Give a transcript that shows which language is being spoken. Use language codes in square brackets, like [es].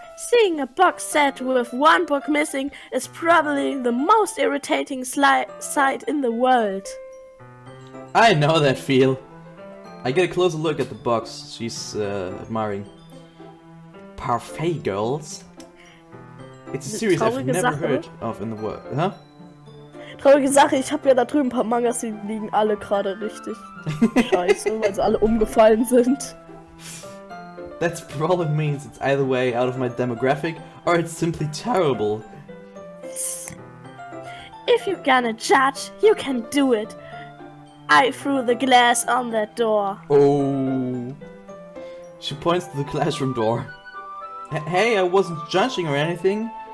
[en] Seeing a box set with one book missing is probably the most irritating sight in the world. I know that feel. I get a closer look at the box she's admiring. Parfait Girls? It's a series I've never heard of in the world. Huh? [de] Traurige Sache, ich habe ja da drüben ein paar Mangas, die liegen alle gerade richtig scheiße, weil sie alle umgefallen sind. [en] That probably means it's either way out of my demographic or it's simply terrible. If you're gonna judge, you can do it. I threw the glass on that door. Oh. She points to the classroom door. Hey, I wasn't judging or anything.